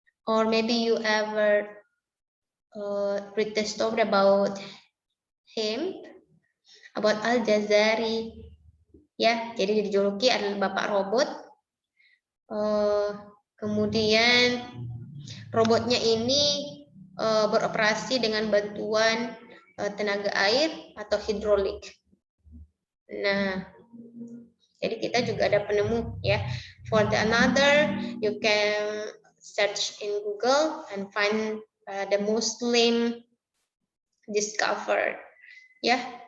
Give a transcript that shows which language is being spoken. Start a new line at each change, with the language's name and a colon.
English: Or maybe you ever read the story about him, about Al-Jazari.
Indonesian: Ya, jadi dijuluki adalah Bapak Robot. Kemudian robotnya ini beroperasi dengan bantuan tenaga air atau hidrolik. Nah, jadi kita juga ada penemu ya.
English: For the another, you can search in Google and find the Muslim discovered.
Indonesian: Ya.